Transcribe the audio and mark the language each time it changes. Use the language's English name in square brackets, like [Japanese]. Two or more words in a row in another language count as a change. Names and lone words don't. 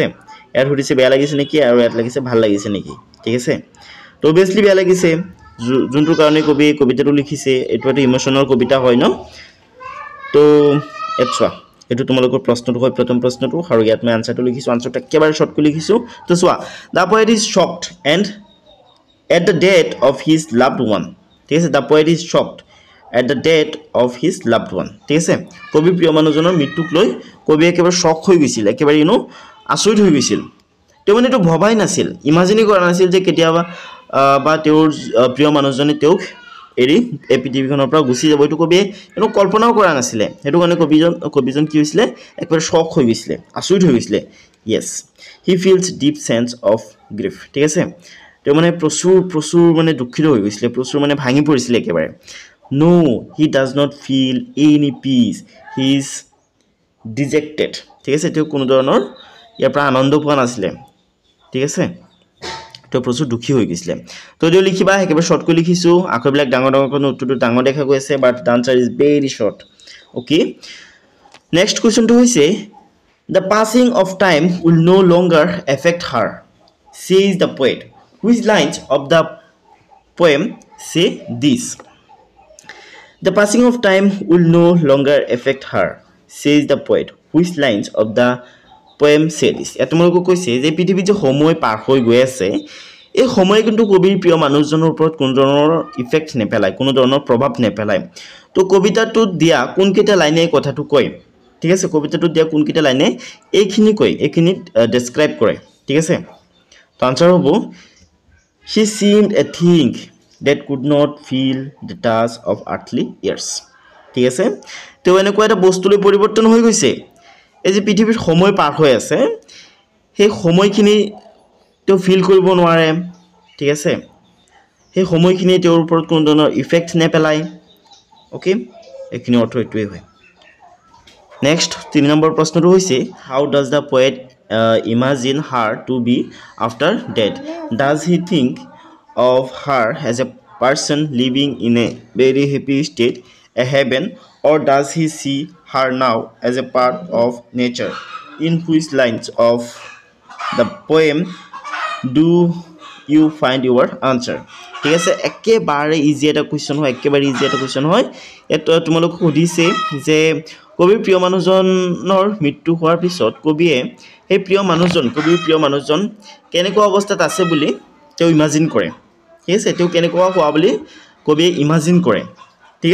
[Assamese] ইয়াত সুধিছে বেয়া লাগিছে নেকি আৰু ইয়াত লাগিছে ভাল লাগিছে নেকি ঠিক আছে তো অবভিয়াছলি বেয়া লাগিছে যোনটো কাৰণে কবি কবিতাটো লিখিছে এইটো এটা ইমোশনাল কবিতা হয় ন তো এটছা এটো তোমালোকৰ প্ৰশ্নটো হয় প্ৰথম প্ৰশ্নটো আৰু ইয়াত মই আনসাৰটো লিখিছো আনসাৰটো একেবাৰে শৰ্টকৈ লিখিছো তো চোৱা [English] the poet is shocked and at the death of his loved one [Assamese] ঠিক আছে [English] the poet is shocked at the death of his loved one [Assamese] ঠিক আছে কবি প্ৰিয় মানুহজনৰ মৃত্যুক লৈ কবি একেবাৰে শক হৈ গৈছিল একেবাৰে আচৰিত হৈ গৈছিল তেওঁ মানে তো ভবাই নাছিল ইমাজিন কৰা নাছিল যে কেতিয়াবা বা তেওঁৰ প্ৰিয় মানুহজনে তেওঁক এৰি এই পৃথিৱীখনৰ পৰা গুচি যাব এইটো কবিয়ে কল্পনাও কৰা নাছিলে সেইটো কাৰণে কবিজন কি হৈছিলে একবাৰ শক হৈ গৈছিলে আচৰিত হৈ গৈছিলে [English] yes he feels deep sense of grief [Assamese] ঠিক আছে তেওঁ মানে প্ৰচুৰ মানে দুখিত হৈ গৈছিলে প্ৰচুৰ মানে ভাঙি পৰিছিল একেবাৰে [English] no he does not feel any peace he is dejected [Assamese] ঠিক আছে তেওঁ কোনো ধৰণৰ ইয়াৰ পৰা আনন্দ পোৱা নাছিলে ঠিক আছে তো প্ৰচুৰ দুখী হৈ গৈছিল তো দিও লিখিবা একেবাৰে শৰ্টকৈ লিখিছো আখৰবিলাক ডাঙৰ কৰি উত্তৰটো ডাঙৰ দেখা গৈ আছে [English] but the answer is very short okay next [Assamese] কোৱেশ্চনটো হৈছে [English] the passing of time will no longer affect her says the poet which lines of the poem say this the passing of time will no longer affect her says the poet which lines of the poem say this [Assamese] এতমলকো কৈছে যে পৃথিৱী যে সময় পাৰ হৈ গৈ আছে এই সময় কিন্তু কবিৰ প্ৰিয় মানুহজনৰ ওপৰত কোন ধৰণৰ ইফেক্ট নেপেলায় কোনো ধৰণৰ প্ৰভাৱ নেপেলায় তো কবিতাটোত দিয়া কোনকেইটা লাইনে কথাটো কয় ঠিক আছে কবিতাটোত দিয়া কোনকেইটা লাইনে এইখিনি কয় এইখিনি ডেসক্ৰাইব কৰে ঠিক আছে তো আনসাৰ হ'ব [English] she seemed a thing that could not feel the touch of earthly years [Assamese] ঠিক আছে তো এনেকুৱা এটা বস্তুলৈ পৰিৱৰ্তন হৈ গৈছে এই যে পৃথিৱীৰ সময় পাৰ হৈ আছে সেই সময়খিনি তো ফিল কৰিব নোৱাৰে ঠিক আছে সেই সময়খিনি তেওঁৰ ওপৰত কোনো ধৰণৰ ইফেক্ট নেপেলায় ওকে এইখিনি অৰ্থ এইটোৱে হয় [English] নেক্সট [Assamese] 3 নম্বৰ প্ৰশ্নটো হৈছে [English] how does the poet imagine her to be after death does he think of her as a person living in a very happy state a heaven or does he see her now as a part of nature in which lines of the poem do you find your answer [Assamese] ঠিক আছে একেবাৰে ইজি এটা কুৱেশ্যন হয় এটা তোমালোক সুধিছে যে কবিৰ প্ৰিয় মানুহজনৰ মৃত্যু হোৱাৰ পিছত কবিয়ে সেই কবিৰ প্ৰিয় মানুহজন কেনেকুৱা অৱস্থাত আছে বুলি তেওঁ ইমাজিন কৰে ঠিক আছে তেওঁ কেনেকুৱা হোৱা বুলি কবিয়ে ইমাজিন কৰে ঠিক